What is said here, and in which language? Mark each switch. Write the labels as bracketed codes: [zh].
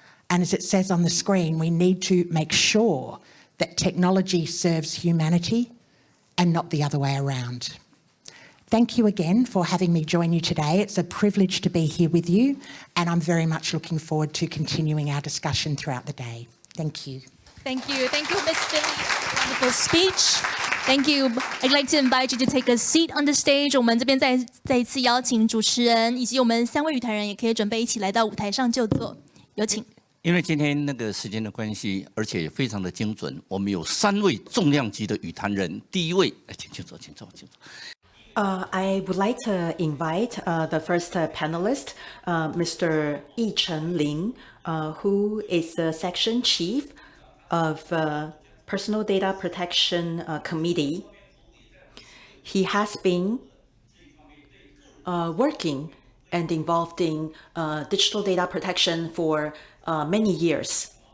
[en] And as it says on the screen, we need to make sure that technology serves humanity and not the other way around. Thank you again for having me join you today. It's a privilege to be here with you, and I'm very much looking forward to continuing our discussion throughout the day. Thank you. Thank you. Thank you, Ms. Finley. Wonderful speech. Thank you. I'd like to invite you to take a seat on the stage. [zh] 我们这边再一次邀请主持人以及我们3位与谈人也可以准备一起来到舞台上就坐。有请。因为今天那个时间的关系，而且也非常的精准，我们有3位重量级的与谈人。第一位，请坐。 [en] I would like to invite the first panelist, Mr. Yichen Lin, who is the section chief of Personal Data Protection Committee. He has been working and involved in digital data protection for many years.